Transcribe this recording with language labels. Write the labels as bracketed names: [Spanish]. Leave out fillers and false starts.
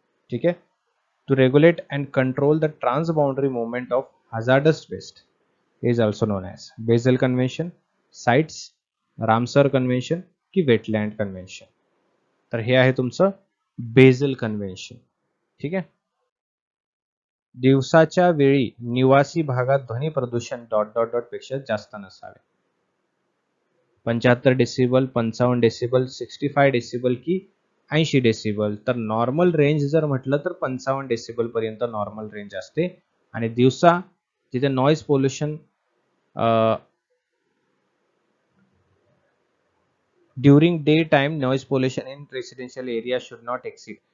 [Marathi] ठीक आहे. [English] To regulate and control the transboundary movement of hazardous waste is also known as Basel convention, CITES, Ramsar convention की wetland convention. [Marathi] तर हे आहे तुमचं बेझल कन्व्हेन्शन. ठीक आहे. दिवसाच्या वेळी निवासी भागात ध्वनी प्रदूषण डॉट डॉट डॉट पेक्षा जास्त नसावे. 75 डेसिबल, 55 डेसिबल, 65 डेसिबल की 80 डेसिबल. तर नॉर्मल रेंज जर म्हटलं तर 55 डेसिबल पर्यंत नॉर्मल रेंज असते. आणि दिवसा जिथे [English] Noise pollution during day time noise pollution in residential area should not exceed.